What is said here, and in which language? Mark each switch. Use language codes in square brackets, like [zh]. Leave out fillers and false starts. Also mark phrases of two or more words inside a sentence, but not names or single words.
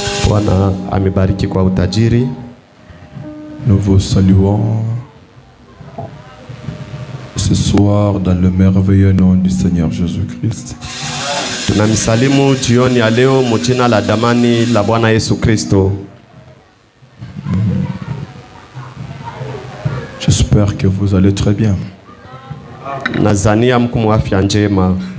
[sw] Bwana amebariki kwa utajiri. [fr] Nous vous saluons ce soir dans le merveilleux nom du Seigneur Jésus-Christ. [sw] Tunamsalimu jioni ya leo mjina la damani la Bwana Yesu Kristo. [fr] J'espère que vous allez très bien. [sw] Nazania mko mu afya njema.